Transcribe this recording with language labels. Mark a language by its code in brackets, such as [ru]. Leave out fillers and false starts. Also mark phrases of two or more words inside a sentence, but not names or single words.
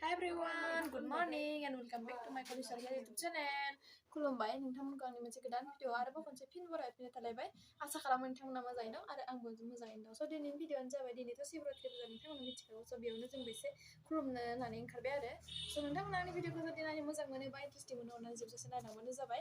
[en] everyone, good morning and welcome back to my Kodishar YouTube channel. [brx] खुलुमबाय नोंथांमोनखौ आंनि मोनसे गोदान भिडिअ आरोबाव खनसे फिन बरायफिननाय थालायबाय आसा खालामो नोंथांमोना मोजाङै दं आरो आंबो मोजाङैनो दं। स' दिनैनि भिडिअआनो जाबाय दिनैथ' शिवरात्रि फुजा नोंथांमोना मिथिखागौ। स' बेयावनो जों एसे खुलुमनो होननानै ओंखारबाय आरो स' नोंथांमोना आंनि भिडिअखौ जुदि नायनो मोजां मोनोबा इन्टारेस्टिं मोनो अननानै जोबजासे नायलांबानो जाबाय।